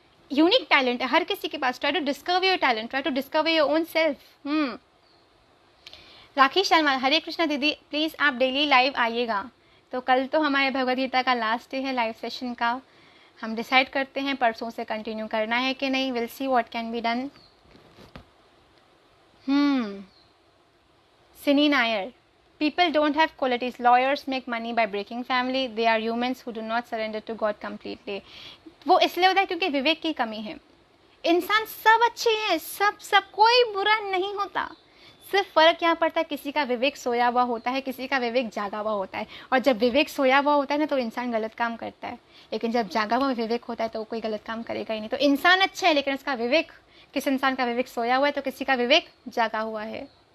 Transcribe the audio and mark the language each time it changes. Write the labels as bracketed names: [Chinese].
[English] Unique talent है हर किसी के पास। Try to discover your talent, try to discover your own self. [Hindi] राखी शर्मा, हरे कृष्णा दीदी please आप डेली लाइव आइएगा। तो कल तो हमारे भगवद गीता का लास्ट डे है लाइव सेशन का। हम डिसाइड करते हैं परसों से कंटिन्यू करना है कि नहीं। [English] Will see what can be done. Sini Nair, people don't have qualities. Lawyers make money by breaking family. They are humans who do not surrender to God completely. [Hindi] वो इसलिए होता है क्योंकि विवेक की कमी है। इंसान सब अच्छे हैं, सब कोई बुरा नहीं होता। सिर्फ फर्क यहाँ पड़ता है, किसी का विवेक सोया हुआ होता है, किसी का विवेक जागा हुआ होता है। और जब विवेक सोया हुआ होता है ना तो इंसान गलत काम करता है, लेकिन जब जागा हुआ विवेक होता है तो कोई गलत काम करेगा ही नहीं। तो इंसान अच्छा है लेकिन उसका विवेक, किस इंसान का विवेक सोया हुआ है तो किसी का विवेक जागा हुआ है।